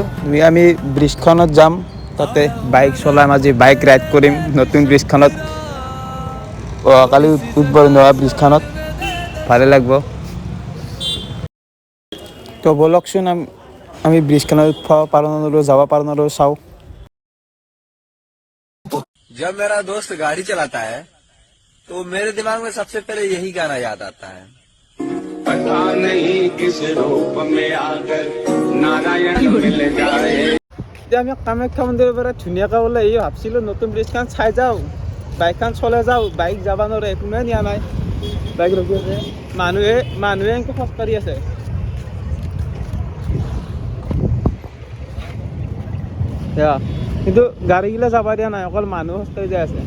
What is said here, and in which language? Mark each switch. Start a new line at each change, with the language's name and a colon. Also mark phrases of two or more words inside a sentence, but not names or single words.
Assamese: আমি ব্ৰিজখনত যাম, তাতে বাইক চলাম, আজি বাইক ৰাইড কৰিম নতুন ব্ৰিজখনত। কালি উদ্বোধন হোৱা ব্ৰিজখনত ভালে লাগিব। তো ব'লকচোন আমি ব্ৰিজখনত উঠিব পাৰোঁ নৰো, যাব পাৰোঁ নৰো চাওঁ।
Hindi: जब मेरा दोस्त गाड़ी चलाता है तो मेरे दिमाग में सबसे पहले यही गाना याद आता है। पता नहीं किस रूप में आकर नारायण मिल जाए।
Assamese: এতিয়া আমি কামাখ্যা মন্দিৰৰ পৰা ধুনীয়াকৈ ওলাই আহি ভাবছিলোঁ নতুন ব্ৰিজখন চাই যাওঁ, বাইকখন চলাই যাওঁ। বাইক যাব নোৱাৰে, কোনোৱে নিয়া নাই, বাইক ৰখি আছে। মানুহে এনেকৈ খোজকাঢ়ি আছে। কিন্তু গাড়ীগিলা যাব দিয়া নাই, অকল মানুহ খোজকাঢ়ি যাই আছে।